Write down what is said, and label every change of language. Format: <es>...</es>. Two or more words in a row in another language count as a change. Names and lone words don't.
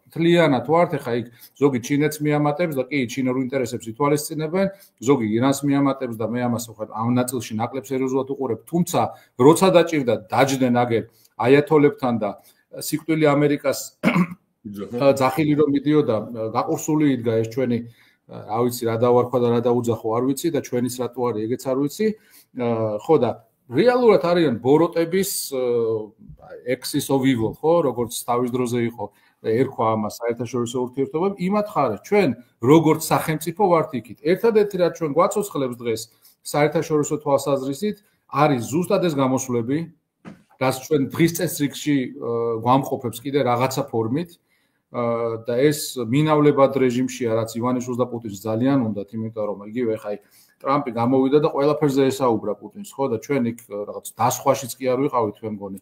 <ka>თლიანად ვართ, ეხა იქ ზოგი ჩინეთს მიამატებს და კი ჩინურ ინტერესებს ითვალისწინებენ, ზოგი ირანს მიამატებს და მე ამას ამ ნაწილში ნაკლებ სერიოზულად უყურებ, თუმცა როცა დაჭირდა დაჯდნენ აგერ აიათოლებთან და სიკვდილი ამერიკას ძახილი რომ მიდიოდა, გაყურსული იდგა ეს ჩვენი, რა ვიცი, რა დავარქვა და რა დაუძახო არ ვიცი და ჩვენიც რატო არის, ეგეც არ ვიცი. ხო და რეალურად არიან ბოროტების</ka> <en>axis of evil,</en> <ka>ხო, როგორც თავის დროზე იყო ერქვა ამას საერთაშორისო ურთიერთობამ, იმათ ხარეს ჩვენ როგორც სახელმწიფო ვართ იქით. ერთადერთი რაც ჩვენ გვაცოცხლებს დღეს საერთაშორისო თვალსაზრისით არის ზუსტად ეს გამოსვლები, რაც ჩვენ დღის წესრიგში გვამყოფებს კიდე რაღაცა ფორმით და ეს მინავლებად რეჟიმშია, რაც ივანიშვილს და პუტინს ძალიან უნდათ, იმიტომ რომ იგივე ხაი ტრამპი გამოვიდა და ყველაფერზე ესაუბრა პუტინს, ხო და ჩვენ იქ რაღაც დასხვაშიც კი არ ვიყავით, მე მგონი.</ka>